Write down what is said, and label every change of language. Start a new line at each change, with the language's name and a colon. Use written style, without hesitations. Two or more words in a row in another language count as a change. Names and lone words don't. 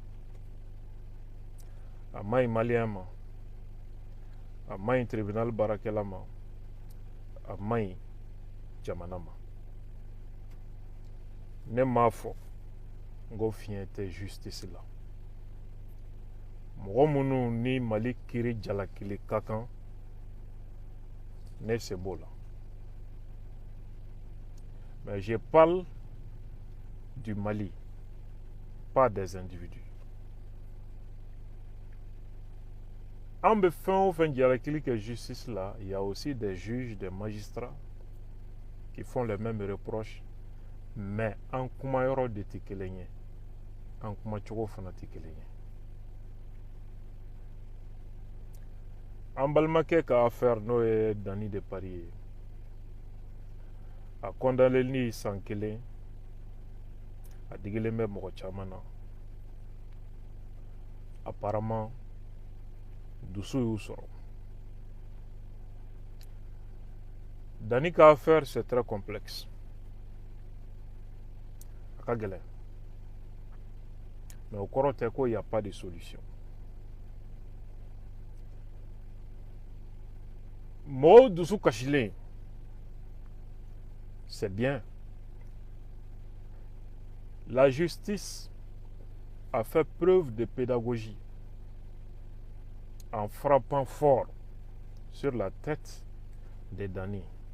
Bambara: A maɲi maliyɛn ma, a maɲi tribunal baarakɛla ma, a maɲi jamana ma. Ne m'a fɔ n ko fiɲɛ tɛ justice la. Mɔgɔ minnu ni Mali kiiri jalakili ka kan ne se b'o la.
French: Mais je parle du Mali, pas des individus.
Bambara: An bɛ fɛn o fɛn jalakili kɛ justice là,
French: il y a aussi des juges, des magistrats qui font les mêmes reproches,
Bambara: mais an kumayɔrɔ de tɛ kelen ye, an kumacogo fana tɛ kelen ye. An balimakɛ ka affaire n'o ye Dani de Paris ye, a condamneli san 1 a digilen bɛ mɔgɔ caman na. Apparemment dusu y'u sɔrɔ.
French: Dani ka affaire c'est très complexe.
Bambara: A ka gɛlɛn. Mais o kɔrɔ tɛ ko
French: y a pas de solution.
Bambara: Mɔgɔw dusu kasilen
French: c'est bien. La justice a fait preuve de pédagogie en frappant fort sur la tête de Dani.